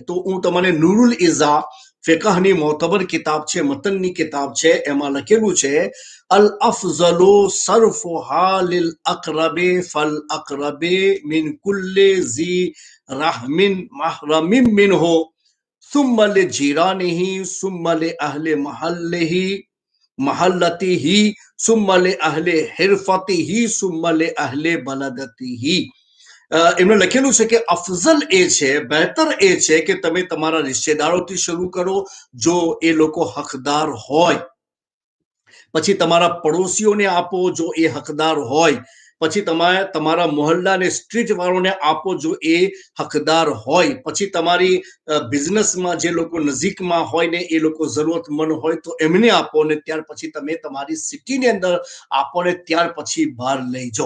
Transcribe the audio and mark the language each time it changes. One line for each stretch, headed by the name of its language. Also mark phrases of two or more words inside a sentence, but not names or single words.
Gujarati: તો હું તમને નૂરુલ ઇઝા ફિકહની મોતબર કિતાબ છે, મતનની કિતાબ છે, એમાં લખેલું છે
Arabic: الأفضل صرفها للأقرب فالأقرب من كل ذي رحم محرم منه ثم لجيرانه ثم لأهل محله محلته ثم لأهل حرفته ثم لأهل بلدته.
Gujarati: એમને લખેલું છે કે અફઝલ એ છે, બહેતર એ છે કે તમે તમારા રિશ્તેદારોથી શરૂ કરો જો એ લોકો હકદાર હોય, પછી તમારા પડોશીઓને આપો જો એ હકદાર હોય, પછી તમારા મોહલ્લાને સ્ટ્રીટ વાળોને આપો જો એ હકદાર હોય, પછી તમારી બિઝનેસમાં જે લોકો નજીકમાં હોય ને એ લોકો જરૂરતમંદ હોય તો એમને આપો, ને ત્યાર પછી તમે તમારી સિટીની અંદર આપો ને ત્યાર પછી બહાર લઈ જાઓ.